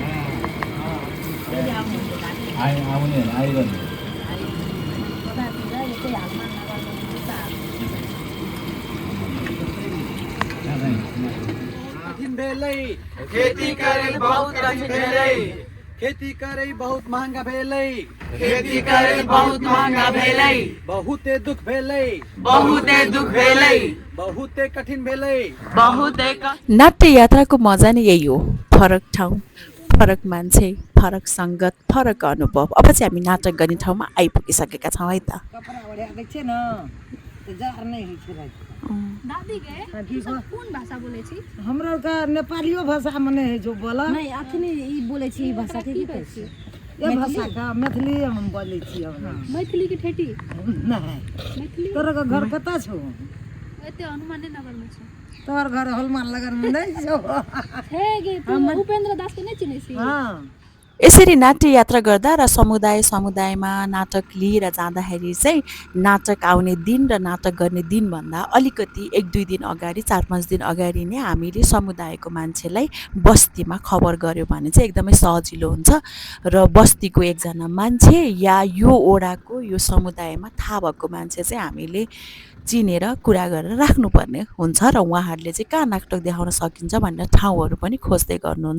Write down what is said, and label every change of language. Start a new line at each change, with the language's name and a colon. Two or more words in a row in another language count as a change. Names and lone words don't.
Nepali: आउने होइन आइरहनु।
Maithili: कठिन भेलै खेती करे बहुत कठिन भेलै, खेती करे बहुत महँगा भेलै, खेती करे बहुत महँगा भेलै, बहुते दुख भेलै, बहुते दुख भेलै, बहुते कठिन भेलै। बहुते
Nepali: नाट्य यात्राको मजा नै यही हो। फरक ठाउँ, फरक मान्छे, फरक सङ्गत, फरक अनुभव। अब चाहिँ हामी नाटक गर्ने ठाउँमा आइपुगिसकेका छौँ है त।
Maithili: दादी के कोन भाषा बोले छी? हमरा का नेपालियो भाषा मने है जो बोला नहीं अखनी ई बोले छी भाषा ठेठी कहै छी। ये भाषा का मैथिली हम बोले छी हम। मैथिली की ठेठी? नहीं मैथिली तोरा का घर कता छौ? एते हनुमान नगर में छ। तोर घर हनुमान नगर में नहीं छौ? हे गे तू उपेंद्र दास के नहीं चिन्है छी? हां
Nepali: यसरी नाट्य यात्रा गर्दा र समुदायमा नाटक लिएर जाँदाखेरि चाहिँ नाटक आउने दिन र नाटक गर्ने दिनभन्दा अलिकति 1-2 दिन अगाडि 4-5 दिन अगाडि नै हामीले समुदायको मान्छेलाई बस्तीमा खबर गऱ्यौँ भने चाहिँ एकदमै सजिलो हुन्छ र बस्तीको एकजना मान्छे या यो ओडाको यो समुदायमा थाहा भएको मान्छे चाहिँ हामीले चिनेर कुरा गरेर राख्नुपर्ने हुन्छ र उहाँहरूले चाहिँ कहाँ नाटक देखाउन सकिन्छ भनेर ठाउँहरू पनि खोज्दै गर्नुहुन्छ।